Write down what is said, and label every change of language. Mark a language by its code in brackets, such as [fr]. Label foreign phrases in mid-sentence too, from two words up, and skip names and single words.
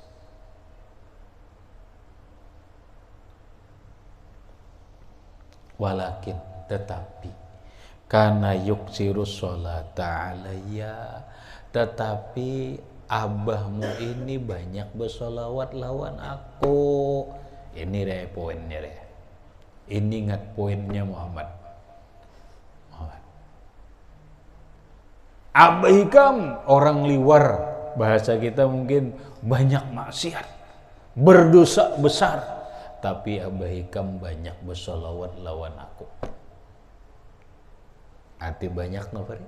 [id] Walakin, tetapi, karena [ar] يكثر الصلاة علي, [id] tetapi abahmu ini banyak bersolawat lawan aku. Ini deh poinnya deh. Ini ingat poinnya Muhammad. Abah Hikam orang liwar, bahasa kita mungkin banyak maksiat, berdosa besar, tapi Abah Hikam banyak bersolawat lawan aku. Arti banyak nafari?